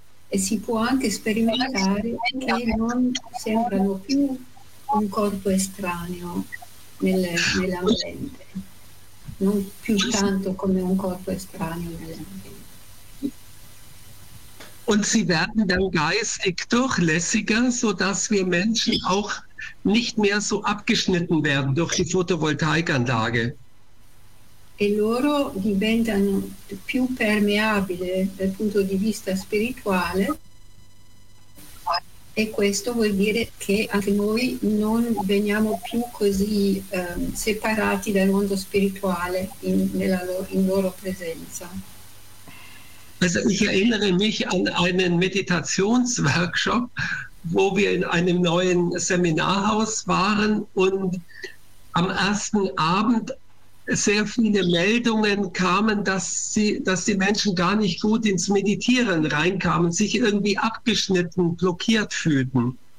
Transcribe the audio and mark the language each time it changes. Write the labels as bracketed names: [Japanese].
[Italian] E si può anche sperimentare che non sembrano più un corpo estraneo nell'ambiente, non più tanto come un corpo estraneo nell'ambiente. [German] Und sie werden dann geistig durchlässiger, sodass wir Menschen auch nicht mehr so abgeschnitten werden durch die Photovoltaikanlage. [Italian] E loro diventano più permeabile dal punto di vista spirituale, e questo vuol dire che anche noi non veniamo più così separati dal mondo spirituale in loro presenza. [German] Also ich erinnere mich an einen Meditationsworkshop, wo wir in einem neuen Seminarhaus waren und am ersten Abend sehr viele Meldungen kamen, dass die Menschen gar nicht gut ins Meditieren reinkamen, sich irgendwie abgeschnitten, blockiert fühlten.